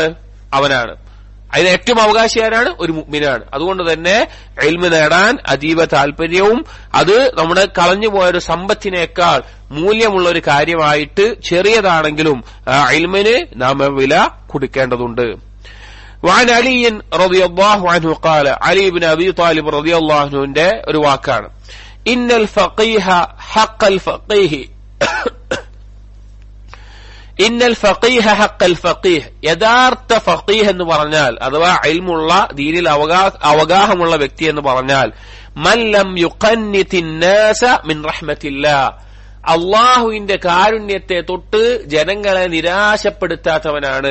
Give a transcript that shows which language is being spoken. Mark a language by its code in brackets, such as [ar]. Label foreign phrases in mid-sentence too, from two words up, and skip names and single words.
[ml] അവനാണ്. അതിന് ഏറ്റവും അവകാശി ആരാണ്? ഒരു മുഅ്മിനാണ്. അതുകൊണ്ട് തന്നെ ഇൽമ നേടാൻ അതീവ താല്പര്യവും അത് നമ്മുടെ കളഞ്ഞുപോയൊരു സമ്പത്തിനേക്കാൾ മൂല്യമുള്ള ഒരു കാര്യമായിട്ട് ചെറിയതാണെങ്കിലും ഇൽമിന് നാം വില കൊടുക്കേണ്ടതുണ്ട്. [ar] وعن علي رضي الله عنه قال علي بن أبي طالب رضي الله عنه [ml] ഒരു വാക്കാണ്, [ar] إن الفقيه حق الفقيه إن الفقيه حق الفقيه, [ml] യഥാർത്ഥ ഫഖീഹ് എന്ന് പറഞ്ഞാൽ അഥവാ ഇൽമുള്ള ദീനിൽ അവഗാഹമുള്ള വ്യക്തി എന്ന് പറഞ്ഞാൽ [ar] من لم يقنط الناس من رحمة الله, [ml] അല്ലാഹുവിന്റെ കാരുണ്യത്തെ തൊട്ട് ജനങ്ങളെ നിരാശപ്പെടുത്താത്തവനാണ്.